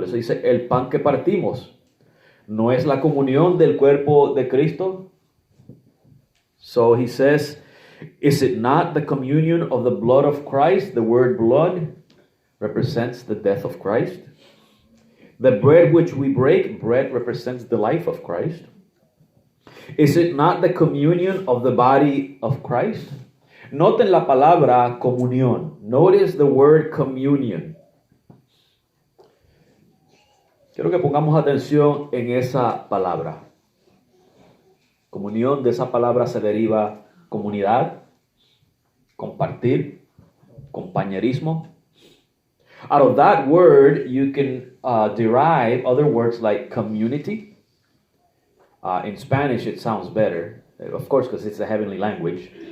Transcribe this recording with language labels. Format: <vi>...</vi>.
<es>Por eso dice, el pan que partimos, ¿no es la comunión del cuerpo de Cristo?</es> <en>So he says, is it not the communion of the blood of Christ? The word blood represents the death of Christ. The bread which we break, bread represents the life of Christ. Is it not the communion of the body of Christ?</en> <es>Noten la palabra comunión.</es> <en>Notice the word communion.</en> <es>Quiero que pongamos atención en esa palabra. Comunión, de esa palabra se deriva comunidad, compartir, compañerismo.</es> <en>Out of that word, you can derive other words like community. In Spanish, it sounds better, of course, because it's a heavenly language.</en>